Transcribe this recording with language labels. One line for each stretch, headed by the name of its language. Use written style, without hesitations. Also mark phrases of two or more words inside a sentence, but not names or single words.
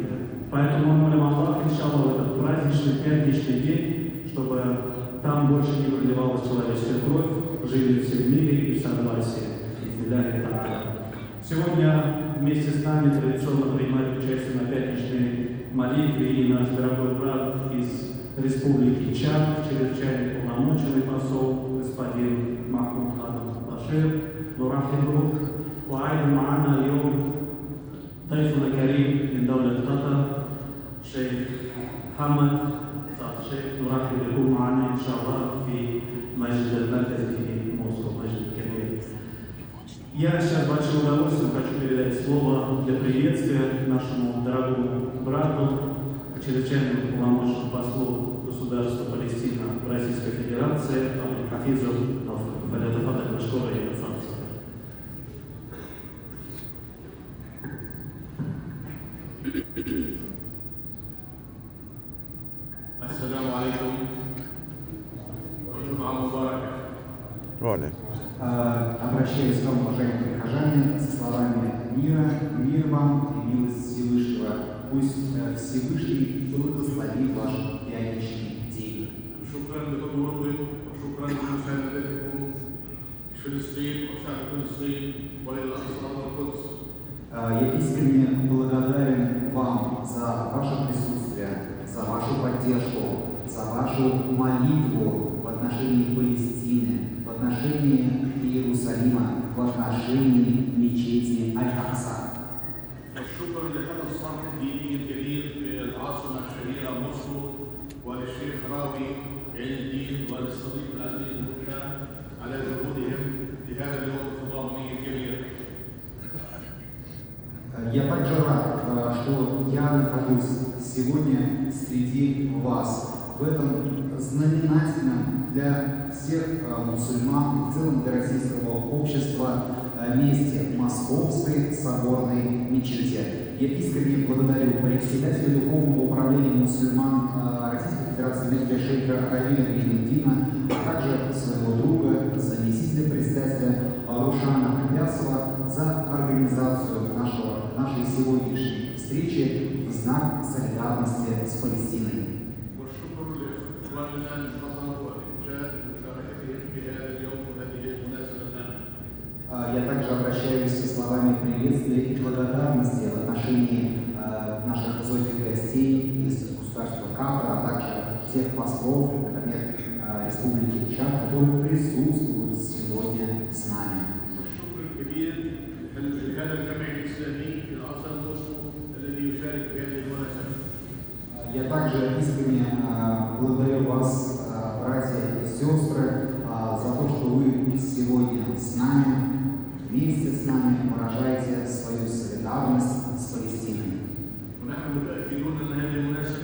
Russian: Поэтому мы молим Аллаха, иншаллах, в этот праздничный, пятничный день, чтобы там больше не проливалась человеческая кровь, жили все в мире и в согласии. Сегодня вместе с нами традиционно принимает участие на пятничной молитве и наш дорогой брат из Республики Чад, чрезвычайный полномоченный посол, господин Махмуд Башир,
Arabic: Нурахибу, وأيضا معنا اليوم ضيفنا الكريم من دولة قطر الشيخ محمد سعد الشيخ. نرحب بكم معنا إن شاء الله في مسجد المركزي في موسكو, مسجد الكبير.
Russian: Я сейчас с большим удовольствием хочу передать слово для приветствия нашему дорогому брату, чрезвычайному полномочному послу государства Палестина в Российской Федерации, Хафизу Фалятафата Машкора и Хасанса.
Arabic: السلام عليكم. جمعة مباركة.
Russian: Обращаюсь к вам, уважаемые прихожане, со словами мир вам и милость Всевышнего. Пусть Всевышний благословит ваш пятничный день.
Arabic: شكرا لحضوركم وشكرا لمساندتكم لفلسطين وشعب فلسطين وللأقصى والقدس.
Russian: Я искренне благодарен вам за ваше присутствие, за вашу поддержку, за вашу молитву в отношении Палестины, в отношении Иерусалима, в отношении мечети Аль-Акса.
Arabic: والشكر لهذا الصرح الديني الكبير في العاصمة الشهيرة موسكو وللشيخ راوي عين الدين وللصديق العزيز بوشان على جهودهم في هذا اليوم التضامني الكبير.
Russian: Я также рад, что я нахожусь сегодня среди вас в этом знаменательном для всех мусульман, в целом для российского общества месте Московской соборной мечети. Я искренне благодарю председателя Духовного управления мусульман Российской Федерации Мехди шейха Равина Бенедина, а также своего друга, заместителя председателя Рушана Абясова за организацию нашей сегодняшней встречи в знак солидарности с Палестиной.
Arabic: والشكر لإخواننا من قطر والإنجاز بمشاركتهم في هذا اليوم وهذه المناسبة الهامة.
Russian: Я также обращаюсь со словами приветствия и благодарности в отношении наших высоких гостей из государства Катара, а также всех послов, например, Республики Чад, которые присутствуют сегодня с нами.
Arabic: والشكر الكبير لهذا الجمع الإسلامي في العاصمة موسكو الذي يشارك في هذه المناسبة.
Russian: Я также искренне благодарю вас, братья и сестры, за то, что вы сегодня с нами, вместе с нами выражаете свою солидарность с Палестиной.
Arabic: ونحن متأكدون أن هذه